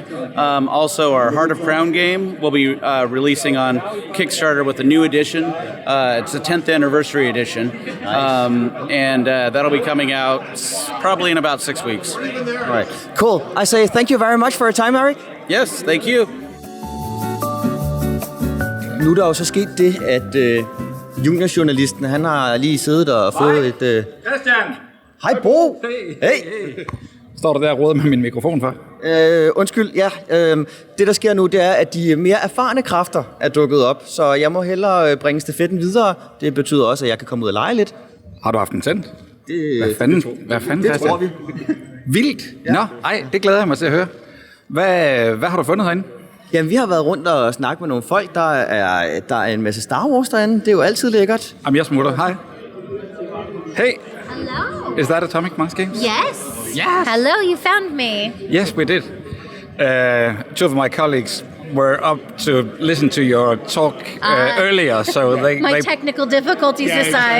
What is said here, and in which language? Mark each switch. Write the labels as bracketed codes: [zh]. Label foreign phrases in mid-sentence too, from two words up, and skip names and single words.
[en] Also, our Heart of Crown game will be releasing on Kickstarter with a new edition. It's the 10th anniversary edition. And that'll be coming out probably in about 6 weeks. All right. Cool. I say thank you very much for your time, Eric. Yes, thank you. [da] Nu er der jo så sket det, at juniorjournalisten, han har lige siddet og fået et... Christian! Hej, Bo! Hey! Står du der og råder med min mikrofon for? Undskyld, ja. Det, der sker nu, det er, at de mere erfarne kræfter er dukket op, så jeg må hellere bringe stafetten videre. Det betyder også, at jeg kan komme ud og lege lidt. Har du haft den sendt? Hvad fanden, det tror vi. Vildt? Ja. Nå, ej, det glæder jeg mig til at høre. Hvad har du fundet herinde? Jamen, vi har været rundt og snakket med nogle folk. Der er en masse Star Wars derinde. Det er jo altid lækkert. Jamen, jeg smutter. Hej. Hey. [en] Hello. Is that Atomic Mass Games? Yes. Yes. Hello, you found me. Yes, we did. Two of my colleagues were up to listen to your talk earlier, so My technical difficulties aside.